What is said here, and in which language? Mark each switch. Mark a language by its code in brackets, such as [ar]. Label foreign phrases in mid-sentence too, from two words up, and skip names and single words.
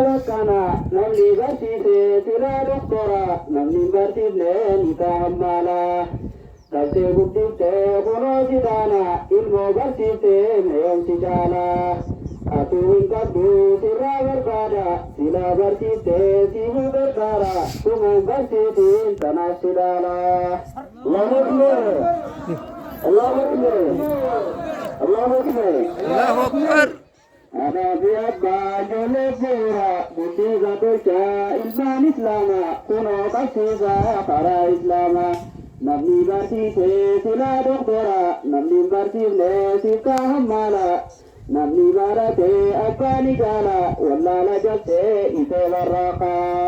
[om] akkana namni barsiise silaa doktora namni barsiifne ni taa'ammaala. Dhabdee guddiftee kunoo sidaana ilmoo barsiiftee meeyomsi jaala. Atuu hin qabdu sirraa barbaada silaa barsiiftee siifuu gargaara kumaan barsiitiin tanaaf sidaala. [ar] Allahu Akbar. Allahu Akbar. Allahu Akbar. Allahu Akbar. [om] Anaafi abbaa ijoollee bu'uura guddiisa tolchaa ilmaan islaamaa kunoo qabsiisaa karaa islaamaa. Namni barsiisee silaa doktora namni barsiifne siifkaa hammaala. Namni baratee abbaan ijaala wallaala jabsee isee barraaqa.